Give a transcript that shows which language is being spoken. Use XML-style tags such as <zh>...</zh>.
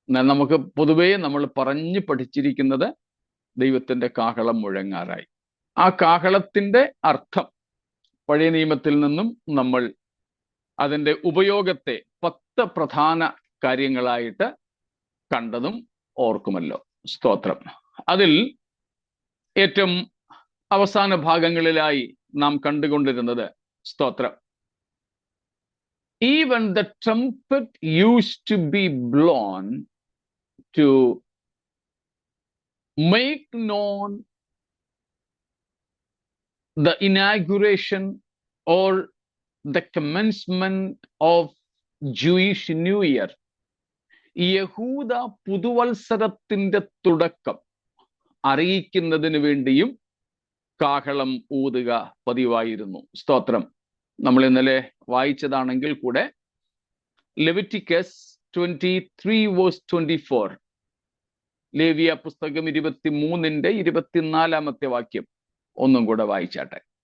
<ml>നമുക്ക് പൊതുവേ നമ്മൾ പറഞ്ഞു പഠിച്ചിരിക്കുന്നത് ദൈവത്തിൻ്റെ കാഹളം മുഴങ്ങാറായി. ആ കാഹളത്തിൻ്റെ അർത്ഥം പഴയ നിയമത്തിൽ നിന്നും നമ്മൾ അതിൻ്റെ ഉപയോഗത്തെ 10 പ്രധാന കാര്യങ്ങളായിട്ട് കണ്ടതും ഓർക്കുമല്ലോ. സ്തോത്രം. അതിൽ ഏറ്റവും അവസാന ഭാഗങ്ങളിലായി നാം കണ്ടുകൊണ്ടിരുന്നത്, സ്തോത്രം,</ml> <en>even the trumpet used to be blown to make known the inauguration or the commencement of Jewish New Year.</en> <ml>യഹൂദ പുതുവത്സരത്തിന്റെ തുടക്കം അറിയിക്കുന്നതിന് വേണ്ടിയും കാഹളം ഊതുക പതിവായിരുന്നു. സ്തോത്രം. നമ്മൾ ഇന്നലെ വായിച്ചതാണെങ്കിൽ കൂടെ ലെവിറ്റിക്കസ് 23 verse 24. ലേവ്യ പുസ്തകം 23-ന്റെ 24-ാമത്തെ വാക്യം ഒന്നും കൂടെ വായിച്ചാട്ടെ.</ml>